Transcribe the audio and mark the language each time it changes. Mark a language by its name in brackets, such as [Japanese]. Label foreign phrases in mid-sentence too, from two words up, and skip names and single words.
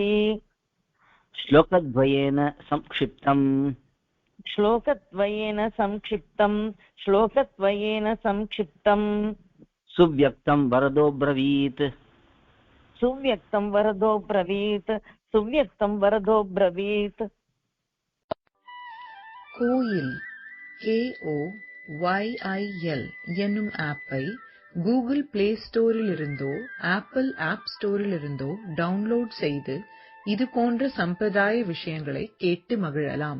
[Sanskrit] श्लोकद्वयेन संक्षिप्तम्, श्लोकद्वयेन संक्षिप्तं, श्लोकद्वयेन संक्षिप्तं. सुव्यक्तं वरदो ब्रवीत्, सुव्यक्तं वरदो ब्रवीत्, सुव्यक्तं वरदो ब्रवीत्. [Tamil] கோயில் KOYIL என்னும் ஆப்பை கூகுள் பிளே ஸ்டோரிலிருந்தோ ஆப்பிள் ஆப் ஸ்டோரிலிருந்தோ டவுன்லோட் செய்து இது போன்ற சம்பிரதாய விஷயங்களை கேட்டு மகிழலாம்.